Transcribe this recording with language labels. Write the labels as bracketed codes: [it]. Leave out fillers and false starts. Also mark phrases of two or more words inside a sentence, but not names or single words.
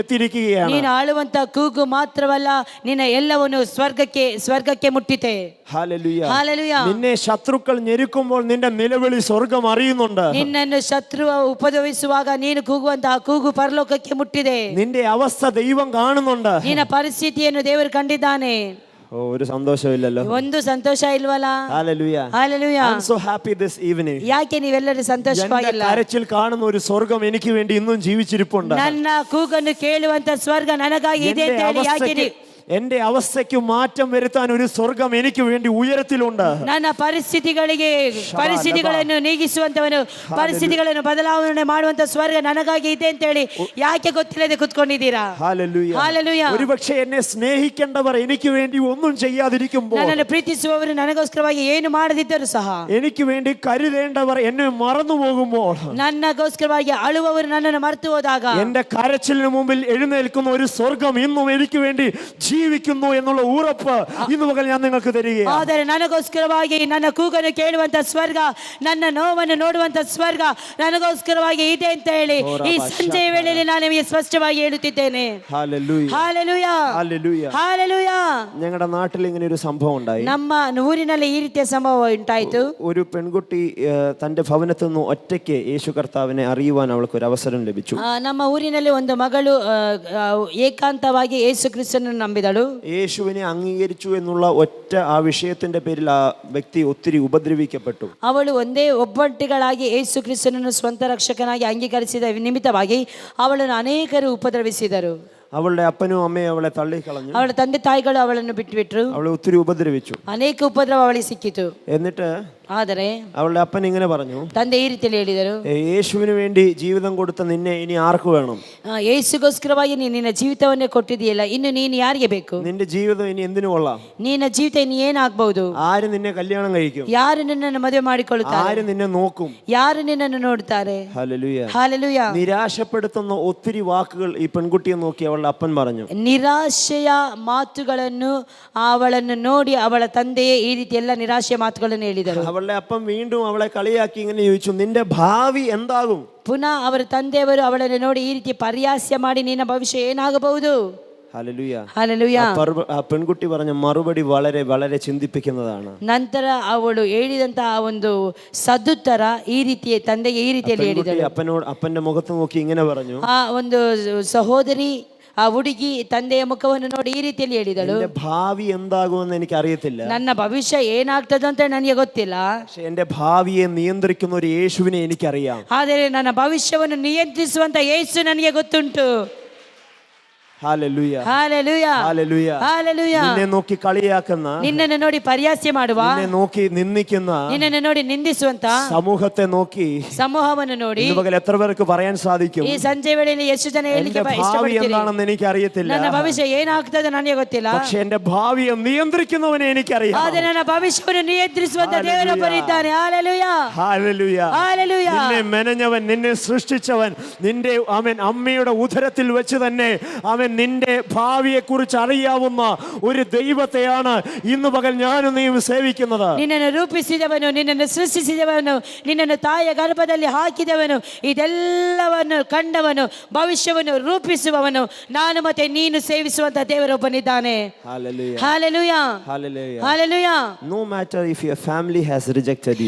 [kn] ನೀನು ಆಳುವಂತ ಕೂಗು ಮಾತ್ರವಲ್ಲ, ನಿನ್ನ ಎಲ್ಲವನ್ನು ಸ್ವರ್ಗಕ್ಕೆ ಮುಟ್ಟಿತೆ. [ml] ഹല്ലേലൂയ. [kn] ಹಾಲೆಲೂಯ. [ml] നിന്നെ ശത്രുക്കൾ ഞെരുക്കുമ്പോൾ നിന്റെ നിലവിളി സ്വർഗം അറിയുന്നുണ്ട്. [kn] ನಿನ್ನನ್ನು ಶತ್ರು ಉಪದ್ರವಿಸುವಾಗ ನೀನು ಕೂಗುವಂತಹ ಕೂಗು ಪರಲೋಕಕ್ಕೆ ಮುಟ್ಟಿದೆ. [ml] നിന്റെ അവസ്ഥ ദൈവം കാണുന്നുണ്ട്. [kn] ನಿನ್ನ ಪರಿಸ್ಥಿತಿಯನ್ನು ದೇವರು ಕಂಡಿದ್ದಾನೆ. [ml] ഓ, ഒരു സന്തോഷമില്ലല്ലോ. [kn] ಒಂದು ಸಂತೋಷ ಇಲ್ವಲ್ಲ? [ml] ഹല്ലേലൂയ. [kn] ಹಾಲೆಲೂಯ. [en] I am so happy this evening. [kn] ಯಾಕೆ ನೀವೆಲ್ಲರೂ ಸಂತೋಷವಾಗಿಲ್ಲ? [ml] എന്റെ കരച്ചിൽ കാണുന്ന ഒരു സ്വർഗം എനിക്ക് വേണ്ടി ഇന്നും ജീവിച്ചിരിപ്പുണ്ട്. [kn] ನನ್ನ ಕೂಗನ್ನು ಕೇಳುವಂತ ಸ್ವರ್ಗ ನನಗಾಗಿ ಇದೆ ಅಂತ ಹೇಳಿ ಯಾಕೆ [ml] എന്റെ അവസ്ഥയ്ക്ക് മാറ്റം വരുത്താൻ ഒരു സ്വർഗം എനിക്ക് വേണ്ടി ഉയരത്തിലുണ്ട്. [kn] ನನ್ನ ಪರಿಸ್ಥಿತಿಗಳನ್ನು ನೀಗಿಸುವಂತವನು, ಪರಿಸ್ಥಿತಿಗಳನ್ನು ಬದಲಾವಣೆ ಮಾಡುವಂತ ಸ್ವರ್ಗ ನನಗಾಗಿ ಇದೆ ಅಂತ ಹೇಳಿ ಯಾಕೆ ಗೊತ್ತಿಲ್ಲದೆ ಕುತ್ಕೊಂಡಿದ್ದೀರಾ? [ml] ഹല്ലേലൂയ. [kn] ಹಾಲೆಲೂಯ. [ml] ഒരുപക്ഷേ എന്നെ സ്നേഹിക്കേണ്ടവർ എനിക്ക് വേണ്ടി ഒന്നും ചെയ്യാതിരിക്കുമ്പോൾ, [kn] ನನ್ನನ್ನು ಪ್ರೀತಿಸುವವರು ನನಗೋಸ್ಕರವಾಗಿ ಏನು ಮಾಡದಿದ್ದರೂ ಸಹ, [ml] എനിക്ക് വേണ്ടി കരുതേണ്ടവർ എന്നെ മറന്നു പോകുമ്പോൾ, [kn] ನನ್ನಗೋಸ್ಕರವಾಗಿ ಅಳುವವರು ನನ್ನನ್ನು ಮರೆತು ಹೋದಾಗ, [ml] എന്റെ കരച്ചിലിന് മുമ്പിൽ എഴുന്നേൽക്കുന്ന ഒരു സ്വർഗം ഇന്നും എനിക്ക് വേണ്ടി ജീവിക്കുന്നു എന്നുള്ള ഉറപ്പ് ഇന്ന് പകൽ ഞാൻ നിങ്ങൾക്ക് തരികയാണ്. [kn] ಆದರೆ ನನಗೋಸ್ಕರವಾಗಿ ನನ್ನ ಕೂಗನ್ನು ಕೇಳುವಂತ ಸ್ವರ್ಗ, ನನ್ನ ನೋವನ್ನು ನೋಡುವಂತ ಸ್ವರ್ಗ ನನಗೋಸ್ಕರವಾಗಿ ಇದೆ ಅಂತ ಹೇಳಿ ಈ ಸಂಜೆಯ ವೇಳೆಯಲ್ಲಿ ನಾನು ನಿಮಗೆ ಸ್ಪಷ್ಟವಾಗಿ ಹೇಳುತ್ತಿದ್ದೇನೆ. [ml] ഹല്ലേലൂയ. [kn] ಹಾಲೆಲೂಯ. [ml] ഹല്ലേലൂയ. [kn] ಹಾಲೆಲೂಯ. [ml] ഞങ്ങളുടെ നാട്ടിൽ ഇങ്ങനെ ഒരു സംഭവം ഉണ്ടായി. [kn] ನಮ್ಮ ಊರಿನಲ್ಲಿ ಈ ರೀತಿಯ ಸಂಭವ ಉಂಟಾಯಿತು. [ml] ഒരു പെൺകുട്ടി തന്റെ ഭവനത്തിൽ നിന്ന് ഒറ്റയ്ക്ക് യേശു കർത്താവിനെ അറിയുവാൻ അവൾക്ക് ഒരു അവസരം ലഭിച്ചു. [kn] ನಮ್ಮ ಊರಿನಲ್ಲಿ ಒಂದು ಮಗಳು ಏಕಾಂತವಾಗಿ ಯೇಸು ಕ್ರಿಸ್ತನನ್ನು ನಂಬಿದಳು. [ml] യേശുവിനെ അംഗീകരിച്ചു എന്നുള്ള ഒറ്റ ആ വിഷയത്തിന്റെ പേരിൽ ആ വ്യക്തി ഒത്തിരി ഉപദ്രവിക്കപ്പെട്ടു. [kn] ಅವಳು ಒಂದೇ ಒಬ್ಬಂಟಿಗಳಾಗಿ ಯೇಸು ಕ್ರಿಸ್ತನನ್ನು ಸ್ವಂತ ರಕ್ಷಕನಾಗಿ ಅಂಗೀಕರಿಸಿದ ನಿಮಿತ್ತವಾಗಿ ಅವಳನ್ನು ಅನೇಕರು ಉಪದ್ರವಿಸಿದರು. [ml] അവളുടെ അപ്പനും അമ്മയും അവളെ തള്ളിക്കളഞ്ഞു. [kn] ಅವಳ ತಂದೆ ತಾಯಿಗಳು ಅವಳನ್ನು ಬಿಟ್ಟುಬಿಟ್ರು. [ml] അവളെ ഒത്തിരി ഉപദ്രവിച്ചു. [kn] ಅನೇಕ ಉಪದ್ರವ ಅವಳಿಗೆ ಸಿಕ್ಕಿತು. [ml] എന്നിട്ട് [kn] ಆದರೆ [ml] അവളുടെ അപ്പൻ ഇങ്ങനെ പറഞ്ഞു, [kn] ತಂದೆ ಈ ರೀತಿಯಲ್ಲಿ ಹೇಳಿದರು, [ml] യേശുവിന് വേണ്ടി ജീവിതം കൊടുത്ത നിന്നെ ഇനി ആർക്ക് വേണം? [kn] ಯೇಸುಗೋಸ್ಕರವಾಗಿ ನೀನು ನಿನ್ನ ಜೀವಿತವನ್ನೇ ಕೊಟ್ಟಿದೆಯಲ್ಲ, ಇನ್ನು ನೀನು ಯಾರಿಗೆ ಬೇಕು? [ml] നിന്റെ ജീവിതം ഇനി എന്തിനു കൊള്ളാം? [kn] ನಿನ್ನ ಜೀವಿತ ಇನ್ನು ಏನಾಗಬಹುದು? [ml] ആര് നിന്നെ കല്യാണം കഴിക്കും? [kn] ಯಾರು ನಿನ್ನನ್ನು ಮದುವೆ ಮಾಡಿಕೊಳ್ಳುತ್ತಾರೆ? [ml] ആര് നിന്നെ നോക്കും? [kn] ಯಾರು ನಿನ್ನನ್ನು ನೋಡುತ್ತಾರೆ? [ml] ഹല്ലേലൂയ. [kn] ಹಾಲೆಲೂಯ. [ml] നിരാശപ്പെടുത്തുന്ന ഒത്തിരി വാക്കുകൾ ഈ പെൺകുട്ടിയെ നോക്കി അവളുടെ അപ്പൻ പറഞ്ഞു. [kn] ನಿರಾಶೆಯ ಮಾತುಗಳನ್ನು ಅವಳನ್ನು ನೋಡಿ ಅವಳ ತಂದೆಯೇ ಈ ರೀತಿ ಎಲ್ಲ ನಿರಾಶೆಯ ಮಾತುಗಳನ್ನು ಹೇಳಿದರು. [ml] അവളുടെ അപ്പൻ വീണ്ടും അവളെ കളിയാക്കി ഇങ്ങനെ ചോദിച്ചു, നിന്റെ ഭാവി എന്താകും? [kn] ಪುನಃ ಅವರ ತಂದೆಯವರು ಅವಳನ್ನು ನೋಡಿ ಈ ರೀತಿ ಪರಿಹಾಸ್ಯ ಮಾಡಿ, ನಿನ್ನ ಭವಿಷ್ಯ ಏನಾಗಬಹುದು? [ml] ഹല്ലേലൂയ. [kn] ಹಾಲೆಲೂಯ. [ml] ആ പെൺകുട്ടി പറഞ്ഞ മറുപടി വളരെ വളരെ ചിന്തിപ്പിക്കുന്നതാണ്. [kn] ನಂತರ ಅವಳು ಹೇಳಿದಂತಹ ಒಂದು ಸದುತ್ತರ ಈ ರೀತಿ ತಂದೆಗೆ ಈ ರೀತಿಯಲ್ಲಿ ಹೇಳಿದಳು. [ml] അപ്പന്റെ മുഖത്ത് നോക്കി ഇങ്ങനെ പറഞ്ഞു, [kn] ಆ ಒಂದು ಸಹೋದರಿ ಆ ಹುಡುಗಿ ತಂದೆಯ ಮುಖವನ್ನು ನೋಡಿ ಈ ರೀತಿಯಲ್ಲಿ ಹೇಳಿದಳು, [ml] എന്റെ ഭാവി എന്താകുമെന്ന് എനിക്ക് അറിയത്തില്ല, [kn] ನನ್ನ ಭವಿಷ್ಯ ಏನಾಗ್ತದೆ ಅಂತ ನನಗೆ ಗೊತ್ತಿಲ್ಲ, [ml] പക്ഷെ എന്റെ ഭാവിയെ നിയന്ത്രിക്കുന്ന ഒരു യേശുവിനെ എനിക്കറിയാം. [kn] ಆದರೆ ನನ್ನ ಭವಿಷ್ಯವನ್ನು ನಿಯಂತ್ರಿಸುವಂತ ಯೇಸು ನನಗೆ ಗೊತ್ತುಂಟು. [ml] ഹല്ലേലൂയ. [kn] ಹಾಲೆಲೂಯ. [ml] ഹല്ലേലൂയ. [kn] ಹಾಲೆಲೂಯ. [ml] നിന്നെ നോക്കി കളിയാക്കുന്ന, [kn] ನಿನ್ನನ್ನು ನೋಡಿ ಪರಿಹಾಸ್ಯ ಮಾಡುವ, [ml] നിന്നെ നോക്കി നിന്ദിക്കുന്ന, [kn] ನಿನ್ನನ್ನು ನೋಡಿ ನಿಂದಿಸುವಂತ [ml] സമൂഹത്തെ നോക്കി [kn] ಸಮೂಹವನ್ನು ನೋಡಿ [ml] ഇന്ന് പകൽ എത്ര പേർക്ക് പറയാൻ സാധിക്കും, [kn] ಈ ಸಂಜೆ ವೇಳೆಯಲ್ಲಿ ಎಷ್ಟು ಜನ ಹೇಳಲಿಕ್ಕೆ [ml] എന്റെ ഭാവി [kn] ಇಷ್ಟಪಡ್ತೀರಿ? [ml] എന്താണെന്ന് എനിക്ക് അറിയത്തില്ല, [kn] ನನ್ನ ಭವಿಷ್ಯ ಏನಾಗ್ತದೆ ನನಗೆ ಗೊತ್ತಿಲ್ಲ, [ml] പക്ഷെ എന്റെ ഭാവിയെ നിയന്ത്രിക്കുന്നവനെ എനിക്കറിയാം. [kn] ಆದರೆ ನನ್ನ ಭವಿಷ್ಯವನ್ನು ನಿಯಂತ್ರಿಸುವಂತ ದೇವರೊಬ್ಬರಿದ್ದಾನೆ. ಹಾಲೆಲೂಯ. [ml] ഹല്ലേലൂയ. [kn] ಹಾಲೆಲೂಯ. [ml] നിന്നെ മെനഞ്ഞവൻ, നിന്നെ സൃഷ്ടിച്ചവൻ, നിന്റെ അവൻ അമ്മയുടെ ഉദരത്തിൽ വെച്ച് തന്നെ അവൻ നിന്റെ ഭാവിയെ കുറിച്ച് അറിയാവുന്ന ഒരു ദൈവത്തെയാണ് ഇന്ന് പകൽ ഞാനും നീയും സേവിക്കുന്നത്. [kn] ನಿನ್ನನ್ನು ರೂಪಿಸಿದವನು, ನಿನ್ನನ್ನು ಸೃಷ್ಟಿಸಿದವನು, ನಿನ್ನನ್ನು ತಾಯಿಯ ಗರ್ಭದಲ್ಲಿ ಹಾಕಿದವನು, ಇದೆಲ್ಲವನ್ನು ಕಂಡವನು, ಭವಿಷ್ಯವನ್ನು ರೂಪಿಸುವವನು, ನಾನು ಮತ್ತೆ ನೀನು ಸೇವಿಸುವಂತ ದೇವರೊಬ್ಬನಿದ್ದಾನೆ. [en] Hallelujah. [kn] ಹಾಲೆಲೂಯ. [en] Hallelujah. [kn] ಹಾಲೆಲೂಯ. [en] No matter if your family has rejected you,